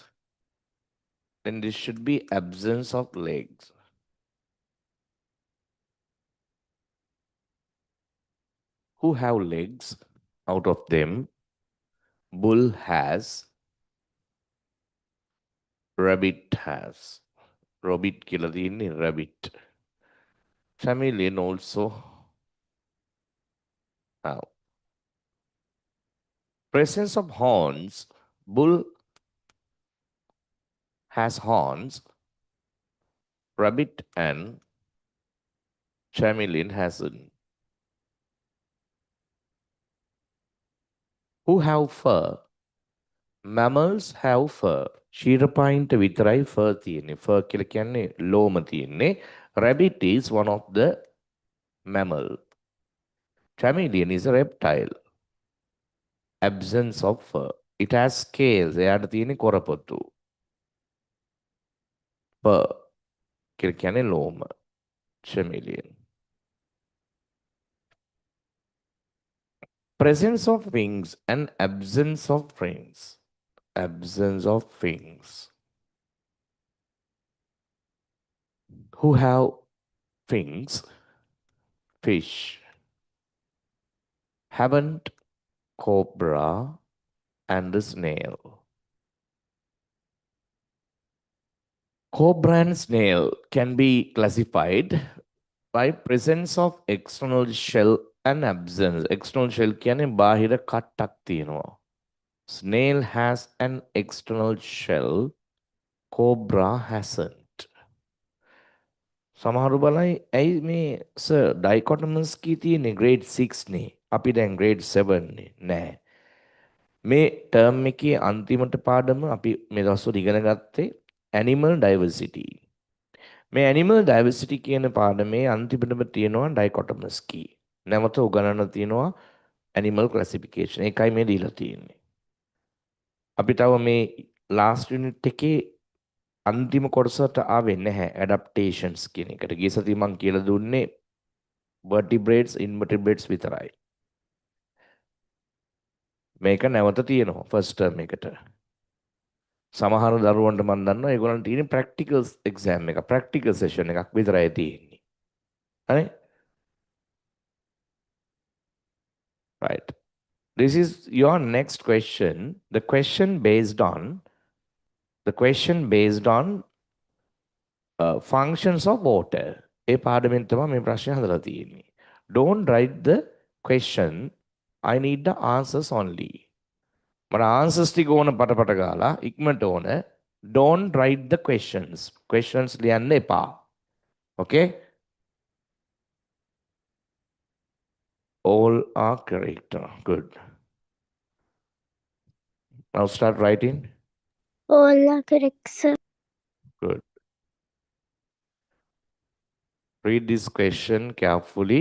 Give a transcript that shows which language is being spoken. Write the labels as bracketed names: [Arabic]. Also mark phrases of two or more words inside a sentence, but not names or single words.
[English] Then this should be absence of legs. Who have legs? Out of them, bull has, rabbit has. Rabbit [Sinhala] කියලා තියෙන්නේ [English] rabbit. Chameleon also have. Presence of horns. Bull has horns. Rabbit and chameleon hasn't. Who have fur? Mammals have fur. [Sinhala] ශීරපයින්ට විතරයි fur තියෙන්නේ. Fur කියලා කියන්නේ ලෝම තියෙන්නේ. [English] Rabbit is one of the mammal. Chameleon is a reptile. Absence of fur. It has scales. [Sinhala] එයාට තියෙන්නේ කොරපොත්තු. Fur කියලා කියන්නේ ලෝම. [English] Chameleon. Presence of wings and absence of wings. Absence of wings. Who have wings? Fish. Haven't cobra and the snail. Cobra and snail can be classified by presence of external shell and absence. External shell [Sinhala] කියන්නේ බාහිර කට්ටක් තියෙනවා. [English] Snail has an external shell. Cobra hasn't. [Sinhala] සමහරු බලයි ඇයි මේ සර් ඩයිකොටමස් කී තියෙන්නේ grade 6 නේ. අපි දැන් grade 7 නේ. නෑ. මේ ටර්ම් එකේ අන්තිමට පාඩම අපි මේ දවස්වල ඉගෙන ගත්තේ [English] animal diversity. [Sinhala] මේ [English] animal diversity [Sinhala] කියන පාඩමේ අන්තිමටම තියෙනවා [English] dichotomous key. [Sinhala] නැවත උගන්වන්න තියෙනවා [English] animal classification. [Sinhala] ඒකයි මේ දීලා තියෙන්නේ. අපි තව මේ [English] last unit [Sinhala] එකේ අන්තිම කොටසට ආවේ නැහැ adaptations කියන එකට. ගිය සතියේ මම කියලා දුන්නේ [English] vertebrates invertebrates [Sinhala] විතරයි. මේක නැවත තියෙනවා [English] first term [Sinhala] එකට. සමහර දරුවන්ට මම දන්නවා ඒගොල්ලන්ට තියෙන [English] practical exam [Sinhala] එක [English] practical session [Sinhala] එකක් විතරයි තියෙන්නේ. හරි? [English] Right. This is your next question. The question based on functions of water. [Sinhala] ඒ පාඩමෙන් තමයි මේ ප්‍රශ්නේ හදලා තියෙන්නේ. [English] Don't write the question. I need the answers only. [Sinhala] මට answers ටික ඕන පටපට ගාලා ඉක්මනට ඕන. [English] Don't write the questions. [Sinhala] Questions ලියන්න එපා. [English] Okay? All are correct. Good. Now start writing. All are correct, sir. Good. Read this question carefully.